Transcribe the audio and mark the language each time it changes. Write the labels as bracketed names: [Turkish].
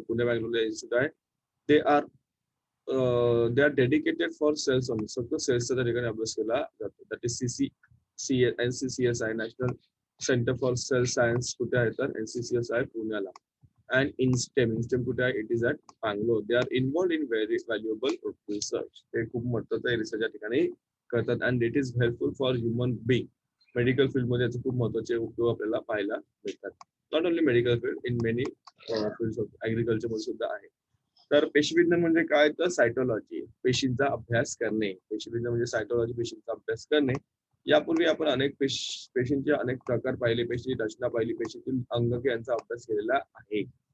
[English] Pune, Bangalore institute. They are dedicated for cells only. So the cells that are [Marathi] अभ्यास केला जातो. [English] That is NCCSI National Center for Cell Science [Marathi] कुठे आहे तर [English] NCCSI पुण्याला. And in STEM [Marathi] कुठे आहे? [English] It is at Bangalore. They are involved in very valuable research. [Marathi] ते खूप महत्त्वाचं रिसर्च या ठिकाणी करतात. [English] And it is helpful for human being. [Marathi] Medical field मध्ये याचे खूप महत्त्वाचे उपयोग आपल्याला पाहायला मिळतात. [English] not only medical field, in many fields of agriculture [Marathi] मध्ये सुद्धा आहे. तर पेशीविज्ञान म्हणजे काय तर सायटोलॉजी, पेशींचा अभ्यास करणे. पेशीविज्ञान म्हणजे सायटोलॉजी, पेशींचा अभ्यास करणे. यापूर्वी आपण अनेक पेशींचे अनेक प्रकार पाहिले, पेशीची रचना पाहिली, पेशीतील अंगके यांचा अभ्यास केलेला आहे.